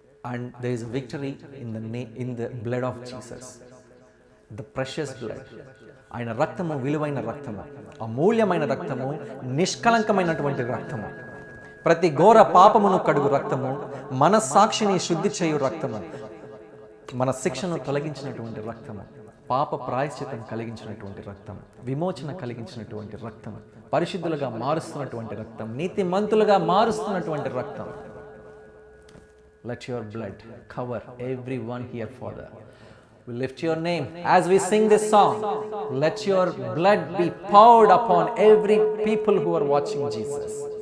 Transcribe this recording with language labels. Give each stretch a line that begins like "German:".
English: And there is a victory in the blood of Jesus. The precious blood.
Telugu: ఆయన రక్తము విలువైన రక్తము, అమూల్యమైన రక్తము, నిష్కలంకమైనటువంటి రక్తము, ప్రతి ఘోర పాపమును కడుగు రక్తము, మన సాక్షిని శుద్ధి చేయు రక్తము, మన శిక్షను తొలగించినటువంటి రక్తము, పాప ప్రాయశ్చితం కలిగించినటువంటి రక్తం, విమోచన కలిగించినటువంటి రక్తం, పరిశుద్ధులుగా మారుస్తున్నటువంటి రక్తం, నీతిమంతులుగా మారుస్తున్నటువంటి రక్తం.
English: Let your blood cover every one here father. We lift your name as we sing this song. Let your blood be poured upon every people who are watching Jesus.